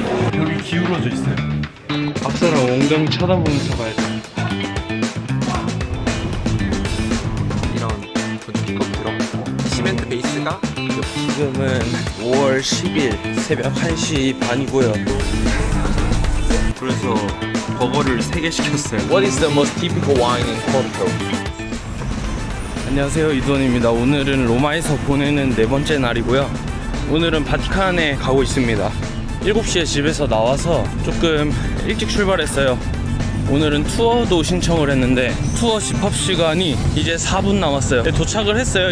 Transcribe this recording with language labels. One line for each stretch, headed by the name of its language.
Korean: 벽이 기울어져 있어요. 앞사람 엉덩이 쳐다보면서 가야 돼. 이런 분위기가 들어갔고 시멘트 베이스가 지금은 5월 10일 새벽 1시 반이고요. 그래서 버거를 3개 시켰어요.
English: What is the most typical wine in Porto?
Korean: 안녕하세요, 이돈입니다. 오늘은 로마에서 보내는 4번째 날이고요. 오늘은 바티칸에 가고 있습니다. 7시에 집에서 나와서 조금 일찍 출발했어요. 오늘은 투어도 신청을 했는데 투어 집합시간이 이제 4분 남았어요. 도착을 했어요.